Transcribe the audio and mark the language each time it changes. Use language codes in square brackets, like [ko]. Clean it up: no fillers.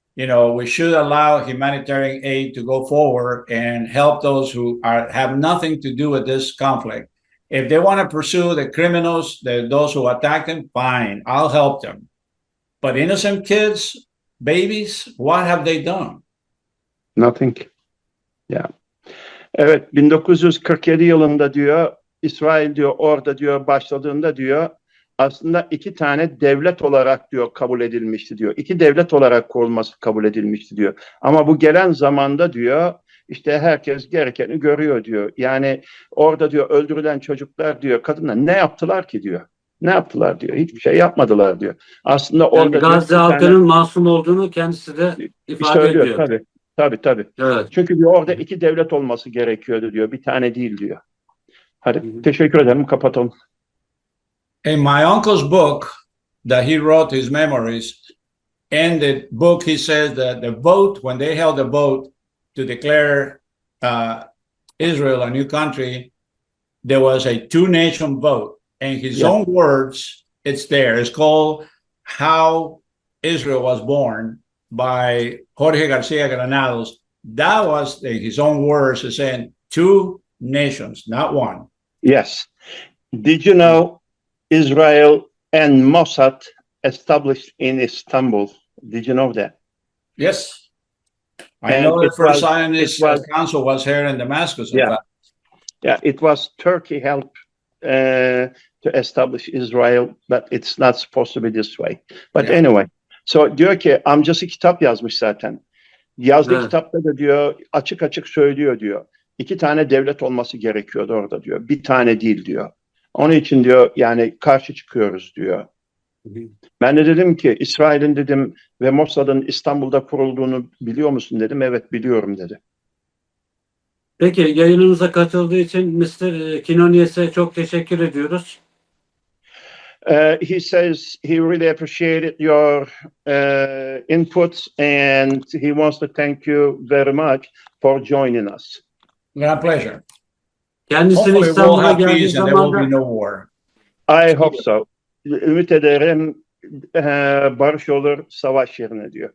[en] We should allow humanitarian aid to go forward and help those who have nothing to do with this conflict. If they want to pursue the criminals, those who attack them, fine, I'll help them. But innocent kids, babies, what have they done? Nothing. Yeah. [tr] Evet, 1947 yılında diyor İsrail diyor orada diyor başladığında diyor aslında 2 tane devlet olarak diyor kabul edilmişti diyor. 2 devlet olarak kurulması kabul edilmişti diyor. Ama bu gelen zamanda diyor işte herkes gerekeni görüyor diyor. Yani orada diyor öldürülen çocuklar diyor kadınlar ne yaptılar ki diyor. Ne yaptılar diyor. Hiçbir şey yapmadılar diyor. Aslında orada Gazze halkının masum olduğunu kendisi de ifade ediyor. Tabii. Evet. Çünkü diyor orada 2 devlet olması gerekiyordu diyor. Bir tane değil diyor. Hadi teşekkür ederim. Kapatalım. [en] In my uncle's book that he wrote his memories, in the book he says that when they held the vote to declare Israel a new country, there was a 2-nation vote. In his own words, it's there. It's called How Israel Was Born by Jorge Garcia Granados. That was, in his own words, saying 2 nations, not 1. Yes. Did you know Israel and Mossad established in Istanbul? Did you know that? Yes. I know the first Zionist council was here in Damascus. Yeah, it was Turkey helped to establish Israel, but it's not supposed to be this way. But anyway, so [tr] diyor ki amcası kitap yazmış zaten. Yazdığı kitapta da diyor açık açık söylüyor diyor. 2 tane devlet olması gerekiyordu orada diyor. Bir tane değil diyor. Onun için diyor yani karşı çıkıyoruz diyor. Ben de dedim ki İsrail'in dedim ve Mossad'ın İstanbul'da kurulduğunu biliyor musun dedim. Evet biliyorum dedi. Peki yayınımıza katıldığı için Mr. Quiñonez'e çok teşekkür ediyoruz. [en] He says he really appreciated your inputs and he wants to thank you very much for joining us. My pleasure. [tr] Kendisini İstanbul'a geldiği zaman da [en] no war. I hope so. [tr] Ümit ederim barış olur, savaş yerine diyor.